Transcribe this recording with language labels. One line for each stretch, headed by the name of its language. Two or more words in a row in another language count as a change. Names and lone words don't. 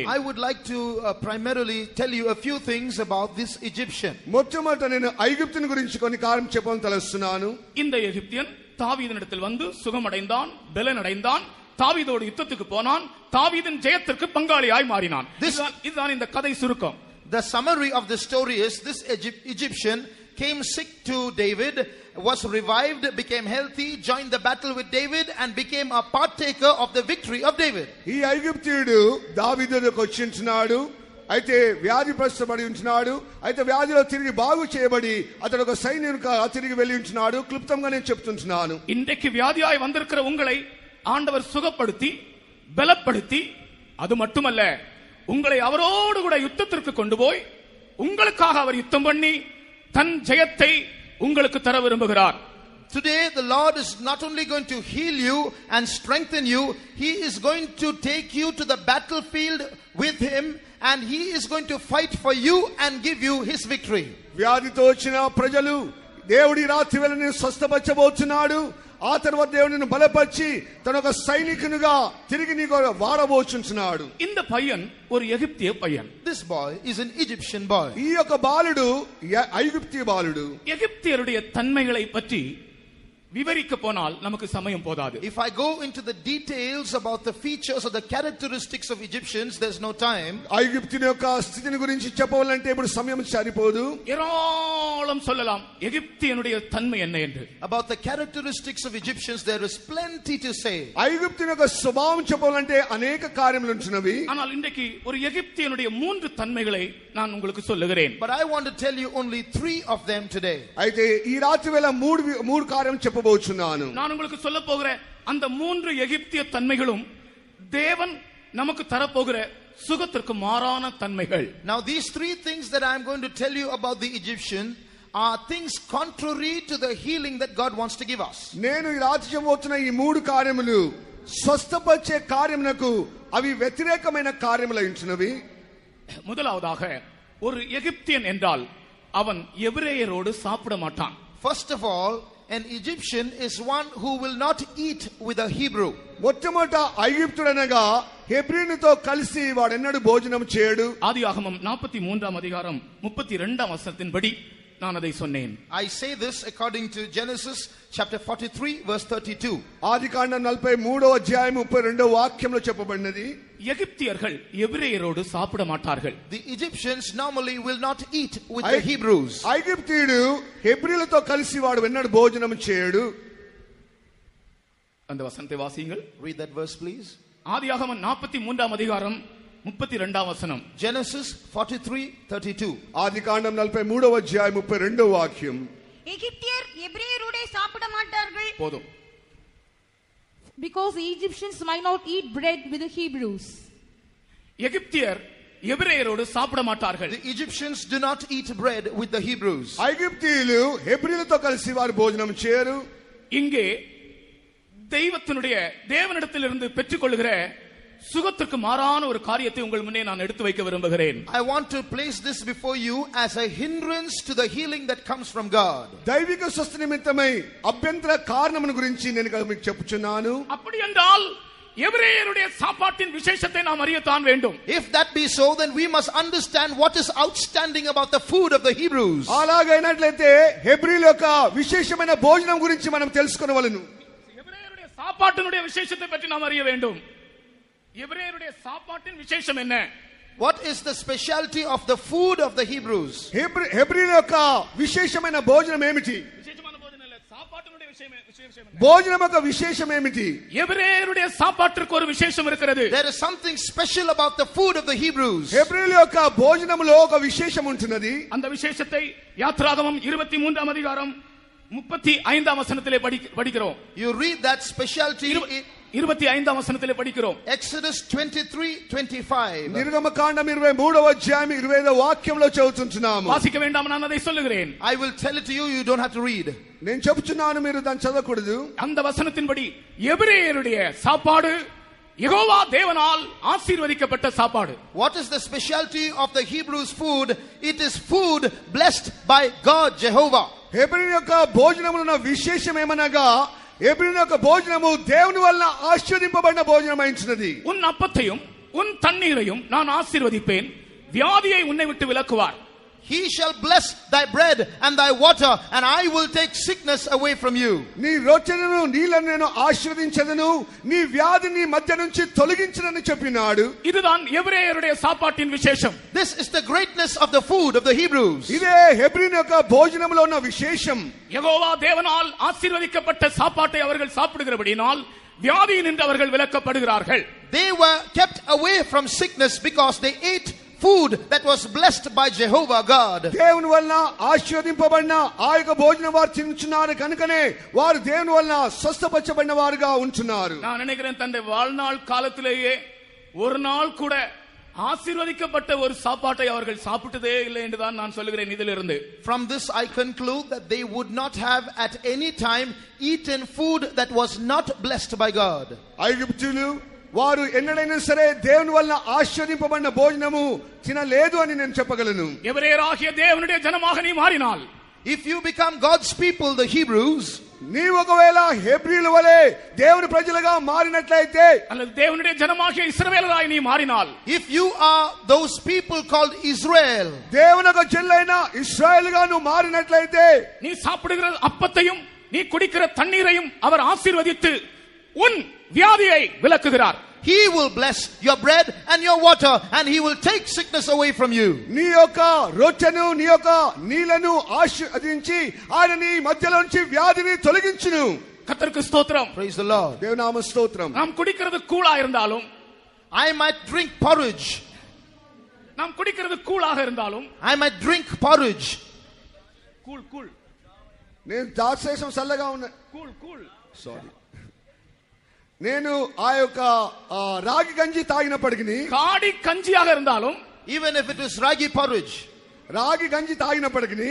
English: I would like to primarily tell you a few things about this Egyptian.
Telugu: మొట్టమొదట నేను ఐగుప్తుని గురించి కొన్ని కార్యం చెప్పాలని తలస్తున్నాను.
Tamil: இந்த எகிப்தியன் தாவீதினிடத்தில் வந்து சுகமடைந்தான், பலனடைந்தான், தாவீதோடு யுத்தத்துக்கு போனான், தாவீதின் ஜெயத்திற்கு பங்காளியாய் மாறினான். இதுதான் இந்த கதை சுருக்கம்.
English: The summary of the story is this Egyptian came sick to David, was revived, became healthy, joined the battle with David and became a partaker of the victory of David.
Telugu: ఈ ఐగుప్తీయుడు దావీదు దగ్గరకు వచ్చింటున్నాడు. అయితే వ్యాధి ప్రస్తుతపడి ఉంటున్నాడు. అయితే వ్యాధిలో తిరిగి బాగు చేయబడి అతడు ఒక సైన్యునిగా తిరిగి వెళ్ళి ఉంటున్నాడు. క్లుప్తంగా నేను చెప్తుంటున్నాను.
Tamil: இன்றைக்கு வியாதியாய் வந்திருக்கிற உங்களை ஆண்டவர் சுகப்படுத்தி பலப்படுத்தி, அது மட்டுமல்ல, உங்களை அவரோடு கூட யுத்தத்திற்கு கொண்டு போய் உங்களுக்காக அவர் யுத்தம் பண்ணி தன் ஜெயத்தை உங்களுக்கு தர விரும்புகிறார்.
English: Today the Lord is not only going to heal you and strengthen you, he is going to take you to the battlefield with him and he is going to fight for you and give you his victory.
Telugu: వ్యాధితో వచ్చిన ప్రజలు దేవుడి రాత్రి వేళ నిన్ను స్వస్థపరచబోతున్నాడు. ఆ తర్వాత దేవుడు నిన్ను బలపరిచి తన ఒక సైనికునిగా తిరిగి నీకు వాడబోచుంటున్నాడు.
Tamil: இந்த பையன் ஒரு எகிப்திய பையன்.
English: This boy is an Egyptian boy.
Telugu: ఈ యొక్క బాలుడు ఐగుప్తీయ బాలుడు.
Tamil: எகிப்தியருடைய தன்மைகளை பற்றி விவரிக்க போனால் நமக்கு சமயம் போதாது.
English: If I go into the details about the features or the characteristics of Egyptians, there's no time.
Telugu: ఐగుప్తుని యొక్క స్థితిని గురించి చెప్పాలంటే ఇప్పుడు సమయం సరిపోదు.
Tamil: ஏராளம் சொல்லலாம் எகிப்தியனுடைய தன்மை என்ன என்று.
English: About the characteristics of Egyptians there is plenty to say.
Telugu: ఐగుప్తుని యొక్క స్వభావం చెప్పాలంటే అనేక కార్యములు ఉంటున్నవి.
Tamil: ஆனால் இன்றைக்கு ஒரு எகிப்தியனுடைய 3 தன்மைகளை நான் உங்களுக்கு சொல்லுகிறேன்.
English: But I want to tell you only 3 of them today.
Telugu: అయితే ఈ రాత్రి వేళ మూడు కార్యం చెప్పబోచున్నాను.
Tamil: நான் உங்களுக்கு சொல்ல போகிற அந்த 3 எகிப்திய தன்மைகளும் தேவன் நமக்கு தரப்போகிற சுகத்திற்கு மாறான தன்மைகள்.
English: Now these 3 things that I am going to tell you about the Egyptian are things contrary to the healing that God wants to give us.
Telugu: నేను ఈ రాత్రి చెప్పబోతున్న ఈ 3 కార్యములు స్వస్థపరిచే కార్యములకు అవి వ్యతిరేకమైన కార్యములై ఉంటున్నవి.
Tamil: முதலாவதாக ஒரு எகிப்தியன் என்றால் அவன் எபிரேயரோடு சாப்பிட மாட்டான்.
English: First of all, an Egyptian is one who will not eat with a Hebrew.
Telugu: మొట్టమొదట ఐగుప్తుడనగా హెబ్రీయునితో కలిసి వాడెన్నడూ భోజనం చేయడు.
Tamil: ஆதியாகமம் 43ஆம் அதிகாரம் 32ஆம் வசனத்தின்படி நான் அதை சொன்னேன்.
English: I say this according to Genesis chapter 43 verse 32.
Telugu: ఆదికాండం 43వ అధ్యాయం 32వ వాక్యంలో చెప్పబడినది,
Tamil: எகிப்தியர்கள் எபிரேயரோடு சாப்பிட மாட்டார்கள்.
English: The Egyptians normally will not eat with the Hebrews.
Telugu: ఐగుప్తీయుడు హెబ్రీయులతో కలిసి వాడు ఎన్నడూ భోజనం చేయడు.
Tamil: அந்த வசனத்தை வாசியுங்கள்.
English: Read that verse please.
Tamil: ஆதியாகமம் 43ஆம் அதிகாரம் 32ஆம் வசனம்.
English: Genesis 43:32.
Telugu: ఆదికాండం 43వ అధ్యాయం 32వ వాక్యం.
Tamil: எகிப்தியர் எபிரேயரோடே சாப்பிட மாட்டார்கள். போதும்.
English: Because the Egyptians might not eat bread with the Hebrews.
Tamil: எகிப்தியர் எபிரேயரோடு சாப்பிட மாட்டார்கள்.
English: The Egyptians do not eat bread with the Hebrews.
Telugu: ఐగుప్తీయులు హెబ్రీయులతో కలిసి వారు భోజనం చేయరు.
Tamil: இங்கே தேவனிடத்திலிருந்து பெற்றுக்கொள்கிற சுகத்திற்கு மாறான ஒரு காரியத்தை உங்கள் முன்னே நான் எடுத்து வைக்க விரும்புகிறேன்.
English: I want to place this before you as a hindrance to the healing that comes from God.
Telugu: దైవిక స్వస్థ నిమిత్తమై అభ్యంతర కారణమును గురించి నేను మీకు చెప్పుచున్నాను.
Tamil: அப்படி என்றால் எபிரேயருடைய சாப்பாட்டின் விசேஷத்தை நாம் அறியத்தான் வேண்டும். If that be so, then we must understand what is outstanding about the food of the Hebrews. అలాగైనట్లయితే హెబ్రీయుల యొక్క విశేషమైన భోజనం గురించి మనం తెలుసుకోవలెను. எபிரேயருடைய சாப்பாட்டினுடைய விசேஷத்தை பற்றி நாம் அறிய வேண்டும். எபிரேயருடைய சாப்பாட்டின் விசேஷம் என்ன?
English: What is the specialty of the food of the Hebrews?
Telugu: హెబ్రీయుల యొక్క విశేషమైన భోజనం ఏమిటి?
Tamil: விசேஷமான భోజనం இல்ல, சாப்பாட்டினுடைய விசேஷம் என்ன?
Telugu: భోజనం యొక్క విశేషం ఏమిటి?
Tamil: எபிரேயருடைய சாப்பாட்டிற்கு ஒரு விசேஷம் இருக்கிறது.
English: There is something special about the food of the Hebrews.
Telugu: హెబ్రీయుల యొక్క భోజనంలో ఒక విశేషం ఉంటున్నది.
Tamil: அந்த விசேஷத்தை யாத்ராகமம் 23ஆம் அதிகாரம் 35ஆம் வசனத்திலே படிக்கிறோம்.
English: You read that specialty
Tamil: 25ஆம் வசனத்திலே படிக்கிறோம்.
English: Exodus 23:25.
Telugu: నిర్గమకాండం 23వ అధ్యాయం 25వ వాక్యంలో చదువుతున్నాము.
Tamil: வாசிக்க வேண்டாம், நான் அதை சொல்லுகிறேன்.
English: I will tell it to you, you don't have to read.
Telugu: నేను చెప్తున్నాను, మీరు దాన్ని చదవకూడదు.
Tamil: அந்த வசனத்தின்படி எபிரேயருடைய சாப்பாடு யெகோவா தேவனால் ஆசீர்வதிக்கப்பட்ட சாப்பாடு.
English: What is the specialty of the Hebrews food? It is food blessed by God Jehovah.
Telugu: హెబ్రీయుల యొక్క భోజనములో ఉన్న విశేషం ఏమనగా హెబ్రీయుల యొక్క భోజనము దేవుని వలన ఆశీర్వదింపబడిన భోజనమైనది.
Tamil: உன் அப்பத்தையும் உன் தண்ணீரையும் நான் ஆசீர்வதிப்பேன், வியாதியை உன்னை விட்டு விலக்குவார்.
English: He shall bless thy bread and thy water, and I will take sickness away from you.
Telugu: నీ రొట్టెలను నీళ్లను నేను ఆశీర్వదించెదను, నీ వ్యాధిని నీ మధ్య నుంచి తొలగించునని చెప్పినాడు.
Tamil: இதுதான் எபிரேயருடைய சாப்பாட்டின் விசேஷம்.
English: This is the greatness of the food of the Hebrews.
Telugu: ఇదే హెబ్రీయుల యొక్క భోజనములో ఉన్న విశేషం.
Tamil: யெகோவா தேவனால் ஆசீர்வதிக்கப்பட்ட சாப்பாட்டை அவர்கள் சாப்பிடுகிறபடியால் வியாதியினின்று அவர்கள் விலக்கப்படுகிறார்கள்.
English: They were kept away from sickness because they ate food that was blessed by Jehovah God.
Telugu: దేవుని వలన ఆశీర్వదింపబడిన ఆ యొక్క భోజనం వారు తినుచున్నారు కనుకనే వారు దేవుని వలన స్వస్థపరచబడిన వారుగా ఉంటున్నారు.
Tamil: நான் நினைக்கிறேன் தன்னுடைய வாழ்நாள் காலத்திலேயே ஒரு நாள் கூட ஆசீர்வதிக்கப்பட்ட ஒரு சாப்பாட்டை அவர்கள் சாப்பிட்டதே இல்லை என்றுதான் நான் சொல்லுகிறேன். இதிலிருந்து
English: From this I conclude that they would not have at any time eaten food that was not blessed by God.
Telugu: ఐగుప్తీయులు వారు ఎన్నడైనా సరే దేవుని వలన ఆశీర్వదింపబడిన భోజనము తినలేదు అని నేను చెప్పగలను.
Tamil: எபிரேயராகிய தேவனுடைய ஜனமாக நீ மாறினால்
English: If you become God's people, the Hebrews,
Telugu: నీ ఒకవేళ హెబ్రీల వలె దేవుని ప్రజలుగా మారినట్లయితే,
Tamil: அல்லது தேவனுடைய ஜனமாகிய இஸ்ரவேலராய் நீ மாறினால்,
English: if you are those people called Israel,
Telugu: దేవుని ఒక జనులైన ఇశ్రాయేలుగా నువ్వు మారినట్లయితే,
Tamil: நீ சாப்பிடுகிற அப்பத்தையும் நீ குடிக்கிற தண்ணீரையும் அவர் ஆசீர்வதித்து உன் வியாதியை விலக்குகிறார்.
English: He will bless your bread and your water, and He will take sickness away from you.
Telugu: నీ యొక్క రొట్టెను నీ యొక్క నీళ్లను ఆశీర్వదించి ఆయన నీ మధ్యలో నుంచి వ్యాధిని తొలగించును.
Tamil: கர்த்தருக்கு ஸ்தோத்திரம்.
English: Praise the Lord.
Telugu: దేవునామ స్తోత్రం.
Tamil: நாம் குடிக்கிறது கூழா இருந்தாலும்,
English: I might drink porridge.
Tamil: நாம் குடிக்கிறது கூழாக இருந்தாலும்,
English: I might drink porridge.
Tamil: கூழ் கூழ்
Telugu: నేను దాక్షేషం చల్లగా ఉన్నా,
Tamil: கூழ் கூழ்
Telugu: సారీ, నేను ఆ యొక్క రాగి గంజి తాగినప్పటికీ,
Tamil: காடி கஞ்சியாக இருந்தாலும்,
English: Even if it is ragi porridge,
Telugu: రాగి గంజి తాగినప్పటికీ,